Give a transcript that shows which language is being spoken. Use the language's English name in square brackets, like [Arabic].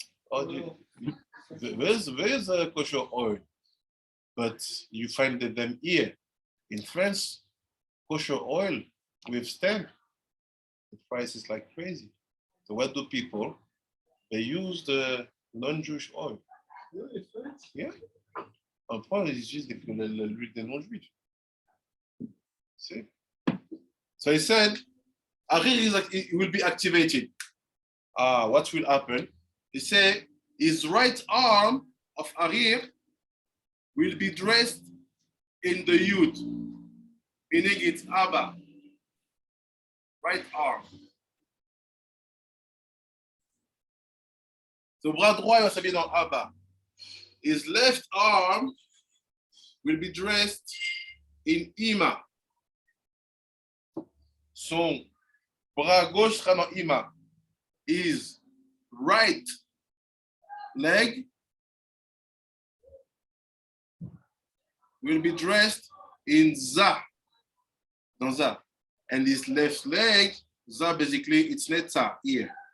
[English] Oh, there's a kosher oil, but you find them here. In France, kosher oil with stamp, the price is like crazy. So what do people? They use the non-Jewish oil. Really, France? Yeah. [French] En France, ils utilisent l'huile des non-juifs. [English] See? So he said, Arir will be activated. What will happen? He said, his right arm of Arir will be dressed in the youth, meaning it's Abba. Right arm. [French] So bras droit va s'habiller dans Abba. [English] His left arm will be dressed in Ima. [French] Son bras gauche sera dans Ima. [English] His right leg will be dressed in Za. [French] Dans Za. [English] And his left leg, Za basically, it's Netza here.